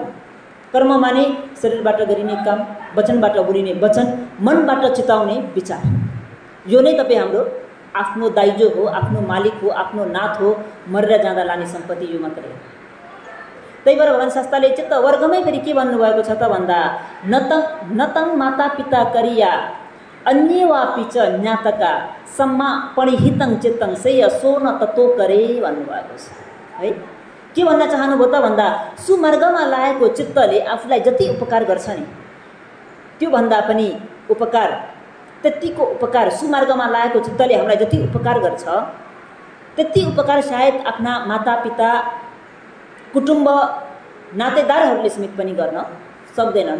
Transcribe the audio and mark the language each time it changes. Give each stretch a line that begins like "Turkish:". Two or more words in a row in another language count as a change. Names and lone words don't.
Nepali: कर्म माने शरीरबाट गरिने काम, वचनबाट बोलिने वचन, मनबाट चिताउने विचार। यो नै तपाईँ हाम्रो आफ्नो दाइजो हो, आफ्नो मालिक हो, आफ्नो नाथ हो। मरेर जाँदा लाने सम्पत्ति यो मात्रै हो। त्यही भएर भगवान शास्त्रले चित्त वर्गमै फेरि के भन्नुभएको छ त भन्दा
Pali: नतं माता पिता करिया अन्य वापि च ज्ञातका सम्मा पणिहितं चित्तं सेय सोन तत्व करे
Nepali: भन्नुभएको छ है। के भन्न चाहनुभयो त भन्दा सुमार्गमा लागेको चित्तले आफूलाई जति उपकार गर्छ नि, त्यो भन्दा पनि उपकार, त्यतिको उपकार सुमार्गमा लागेको चित्तले हामीलाई जति उपकार गर्छ, त्यति उपकार सायद आफ्ना मातापिता, कुटुम्ब, नातेदारहरूले समेत पनि गर्न सक्दैनन्।